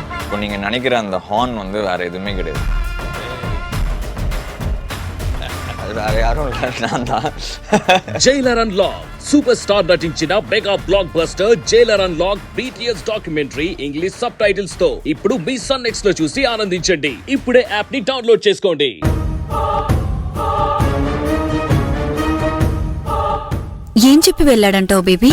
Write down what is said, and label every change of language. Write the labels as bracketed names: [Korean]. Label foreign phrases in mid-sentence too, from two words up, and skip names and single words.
[Tamil] இப்போ நீங்கள் நினைக்கிற அந்த ஹார்ன் வந்து வேறு எதுவுமே கிடையாது. அது வேறு யாரும் இல்லை, நான் தான். [Telugu] జైలర్ అన్లాక్ సూపర్ స్టార్ నటించిన [English] mega blockbuster [Telugu] జైలర్ అన్లాక్ [English] BTS documentary English subtitles [Telugu] తో ఇప్పుడు మీ సన్ నెక్స్ట్ లో చూసి ఆనందించండి. ఇప్పుడే యాప్ ని డౌన్లోడ్ చేసుకోండి. ఏం చెప్పి వెళ్ళాడంటావు బేబీ?